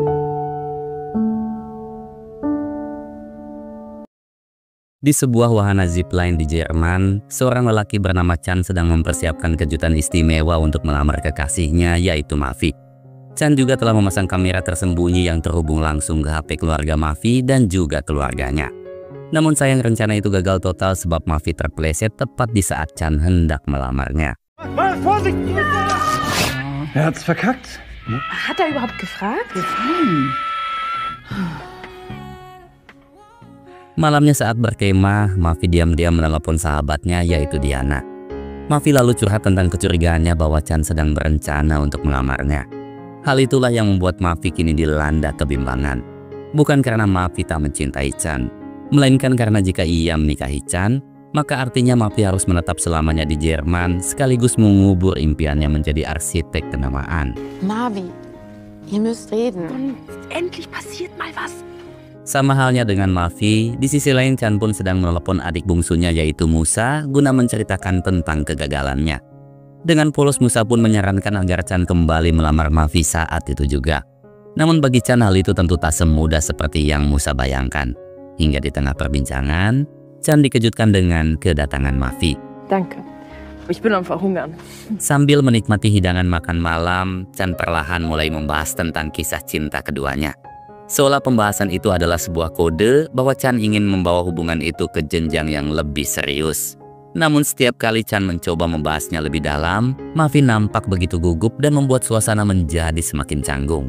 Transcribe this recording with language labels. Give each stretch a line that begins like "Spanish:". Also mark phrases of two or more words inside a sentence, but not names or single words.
Indonesian: Di sebuah wahana zipline di Jerman, seorang lelaki bernama Chan sedang mempersiapkan kejutan istimewa untuk melamar kekasihnya, yaitu Mavi. Chan juga telah memasang kamera tersembunyi yang terhubung langsung ke HP keluarga Mavi dan juga keluarganya. Namun sayang rencana itu gagal total sebab Mavi terpeleset tepat di saat Chan hendak melamarnya.
German: Er hat's verkackt. Hat er überhaupt gefragt?
Indonesian: Malamnya saat berkemah, Mavi diam-diam menelepon sahabatnya, yaitu Diana. Mavi lalu curhat tentang kecurigaannya bahwa Chan sedang berencana untuk melamarnya. Hal itulah yang membuat Mavi kini dilanda kebimbangan. Bukan karena Mavi tak mencintai Chan, melainkan karena jika ia menikahi Chan, maka artinya Mavi harus menetap selamanya di Jerman sekaligus mengubur impiannya menjadi arsitek kenamaan.
German: Marvi, ihr müsst reden. Endlich passiert mal was.
Indonesian: Sama halnya dengan Mavi, di sisi lain Chan pun sedang menelepon adik bungsunya yaitu Musa guna menceritakan tentang kegagalannya. Dengan polos, Musa pun menyarankan agar Chan kembali melamar Mavi saat itu juga. Namun bagi Chan hal itu tentu tak semudah seperti yang Musa bayangkan. Hingga di tengah perbincangan, Chan dikejutkan dengan kedatangan Mavi.
German: Danke. Ich bin am verhungern.
Indonesian: Sambil menikmati hidangan makan malam, Chan perlahan mulai membahas tentang kisah cinta keduanya. Seolah pembahasan itu adalah sebuah kode bahwa Chan ingin membawa hubungan itu ke jenjang yang lebih serius. Namun setiap kali Chan mencoba membahasnya lebih dalam, Mavi nampak begitu gugup dan membuat suasana menjadi semakin canggung.